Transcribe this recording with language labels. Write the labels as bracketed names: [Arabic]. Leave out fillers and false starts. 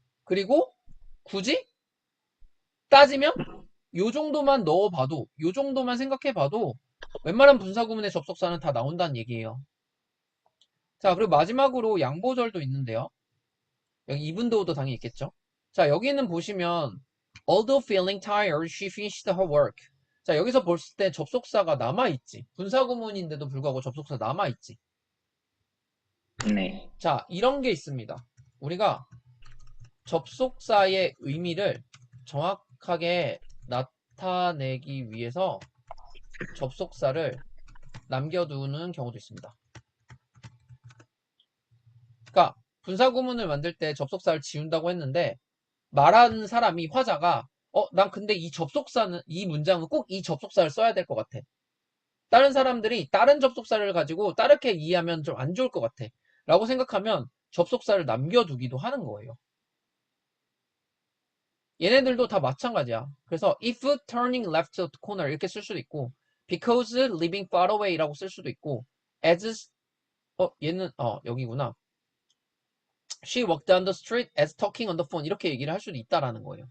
[Korean] 그리고 굳이 따지면 요 정도만 넣어봐도, 요 정도만 생각해봐도 웬만한 분사구문의 접속사는 다 나온다는 얘기예요. 자, 그리고 마지막으로 양보절도 있는데요. 여기 이분도도 당연히 있겠죠. 자, 여기는 보시면 [English] although feeling tired, she finished her work. [Korean] 자, 여기서 봤을 때 접속사가 남아있지. 분사구문인데도 불구하고 접속사 남아있지. 네. 자, 이런 게 있습니다. 우리가 접속사의 의미를 정확하게 나타내기 위해서 접속사를 남겨두는 경우도 있습니다. 그러니까 분사구문을 만들 때 접속사를 지운다고 했는데 말하는 사람이 화자가 난 근데 이 문장은 꼭 이 접속사를 써야 될 것 같아. 다른 사람들이 다른 접속사를 가지고 다르게 이해하면 좀 안 좋을 것 같아. 라고 생각하면 접속사를 남겨두기도 하는 거예요. 얘네들도 다 마찬가지야. 그래서 [English] if turning left to corner [Korean] 이렇게 쓸 수도 있고 [English] because living far away [Korean] 라고 쓸 수도 있고 as 얘는 여기구나. [English] She walked down the street as talking on the phone [Korean] 이렇게 얘기를 할 수도 있다라는 거예요.